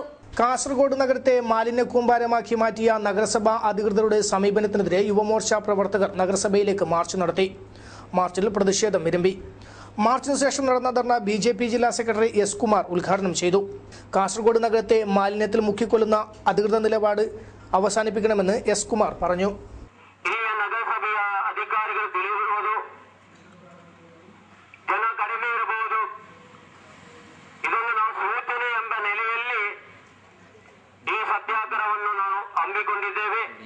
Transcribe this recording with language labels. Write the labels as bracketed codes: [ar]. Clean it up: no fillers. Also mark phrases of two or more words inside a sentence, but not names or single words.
[ml] കാസർഗോഡ് നഗരത്തെ മാലിന്യ കൂമ്പാരമാക്കി മാറ്റിയ നഗരസഭാ അധികൃതരുടെ സമീപനത്തിനെതിരെ യുവമോർച്ച പ്രവർത്തകർ നഗരസഭയിലേക്ക് മാർച്ച് നടത്തി. മാർച്ചിൽ പ്രതിഷേധം വിരമ്പി. മാർച്ചിന് ശേഷം നടന്ന ധർണ BJP ജില്ലാ സെക്രട്ടറി S. കുമാർ ഉദ്ഘാടനം ചെയ്തു. കാസർഗോഡ് നഗരത്തെ മാലിന്യത്തിൽ മുക്കിക്കൊല്ലുന്ന ಅಧಿಕೃತ നിലപാട് ಅವಸಾನಿಸಬೇಕೆಂದು S. ಕುಮಾರ್ പറഞ്ഞു. [kn] ನಗರಸಭೆಯ ಅಧಿಕಾರಿಗಳು ತಿಳಿದಿರುವುದು ಜನ ಕಡಿಮೆ ಇರಬಹುದು. ಇದನ್ನು ನಾವು ಸೂಚನೆ ಎಂಬ ನೆಲೆಯಲ್ಲಿ ಈ ಸತ್ಯಾಗ್ರಹವನ್ನು ನಾವು ಹಮ್ಮಿಕೊಂಡಿದ್ದೇವೆ.